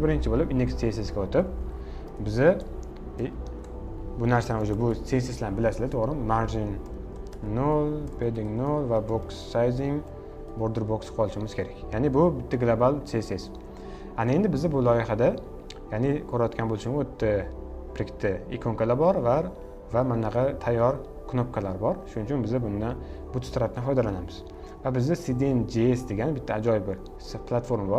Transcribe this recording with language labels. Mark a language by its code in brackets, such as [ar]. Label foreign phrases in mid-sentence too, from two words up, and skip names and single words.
[uz] Birinchi bo'lib index.js ga o'tib, biz bu narsani o'zi bu CSS'larni bilasizlar, to'g'rimi? Margin 0, padding 0 va [en] box sizing, border box [uz] qolishimiz kerak. Ya'ni bu bitta global CSS. Ana endi biz bu loyihada, ya'ni ko'rayotgan bo'lishimiz o'tda bitta ikonkalar bor va mana bunaqa tayyor knopkalar bor. Shuning uchun biz bundan Bootstrapdan foydalanamiz. Va bizda CDN.js degan bitta ajoyib bir platforma bor.